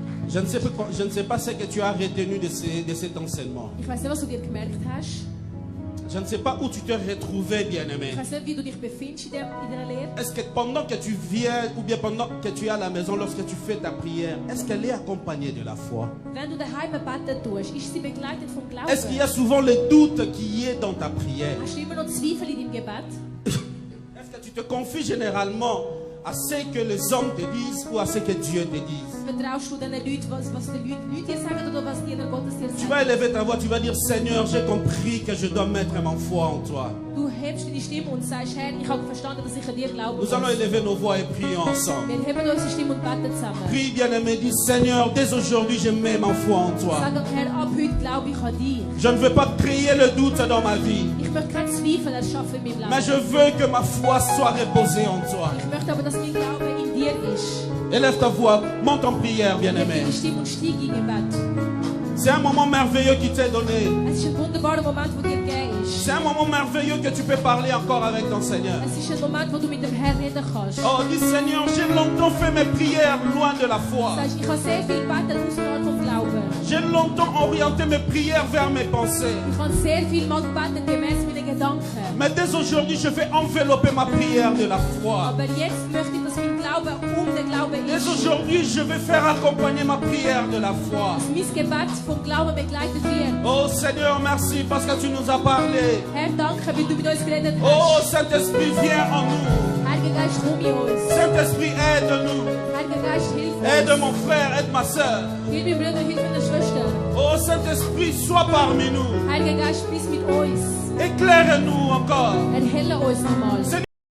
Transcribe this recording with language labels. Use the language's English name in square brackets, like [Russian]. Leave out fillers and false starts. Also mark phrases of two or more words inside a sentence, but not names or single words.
[French] Je ne sais pas ce que tu as retenu de cet enseignement. [German] Ich weiß nicht, was du dir gemerkt hast. [French] Je ne sais pas où tu t'es retrouvé, bien-aimé. [German] Ich weiß nicht, wie du dich befindest in dieser Lehre. [French] Est-ce que pendant que tu viens, ou bien pendant que tu es à la maison, lorsque tu fais ta prière, est-ce qu'elle est accompagnée de la foi? [German] Wenn du daheim beten tust, ist sie begleitet vom Glauben? [French] Est-ce qu'il y a souvent le doute qui est dans ta prière? [German] Hast du immer noch Zweifel in deinem Gebet? [French] Est-ce que tu te confies généralement à ce que les hommes te disent ou à ce que Dieu te dise? [German] Vertraust du den Leuten, was die Leute dir sagen oder was die Gottes dir [French] Tu vas [German] sagen? [French] élever ta voix, tu vas dire Seigneur, j'ai compris que je dois mettre ma foi en toi. [German] Du hebst deine Stimme und sagst, Herr, ich habe verstanden, dass ich an dir glauben [French] Nous allons [German] muss. [French] élever nos voix et prier ensemble. [German] Wir heben unsere Stimme und beten zusammen. [French] Prie bien-aimé, dis Seigneur, dès aujourd'hui je mets ma foi en toi. [German] Sag ihm, Herr, ab heute glaube ich an dich. [French] Je ne veux pas créer le doute dans ma vie, [German] Ich möchte keinen Zweifel erschaffen in meinem [French] mais je [German] Leben. [French] veux que ma foi soit reposée en toi. [German] Ich möchte aber, dass mein Glaube in dir ist. [French] Élève ta voix, monte en prière, [German] Heb [French] bien-aimé. [German] deine Stimme und steig in Gebet. [French] C'est un moment merveilleux qui t'est donné. [German] Es ist ein wunderbarer Moment, der dir gegeben ist. [French] C'est un moment merveilleux que tu peux parler encore avec ton Seigneur. [German] Es ist ein Moment, wo du mit dem Herrn reden kannst. [French] Oh, dis Seigneur, j'ai longtemps fait mes prières loin de la foi. [German] Du sagst, ich habe sehr viel gebeten außerhalb vom Glauben. [French] J'ai longtemps orienté mes prières vers mes pensées. [German] Ich habe sehr viel mal gebeten gemäß meinen Gedanken. [French] Mais dès aujourd'hui, je vais envelopper ma prière de la foi. [German] Aber jetzt möchte ich, dass mein Glaube den Glauben [French] Dès [German] ist. [French] aujourd'hui, je vais faire accompagner ma prière de la foi. [German] Dass mein Gebet vom Glauben begleitet wird. [French] Oh Seigneur, merci parce que tu nous as parlé. [German] Herr, danke, weil du mit uns geredet [French] Oh [German] hast. [French] Saint-Esprit, viens en nous. [German] Heiliger Geist, komm in uns. [French] Saint-Esprit, aide-nous. [German] Heiliger Geist, hilf [French] Aide [German] uns. [French] mon frère, aide ma soeur. [German] Hilf mir Brüder, hilf meiner Schwester. [French] Oh Saint-Esprit, sois parmi nous. [German] Heiliger Geist, bist mit uns. [French] Éclaire-nous encore. [German] Erhelle uns nochmal.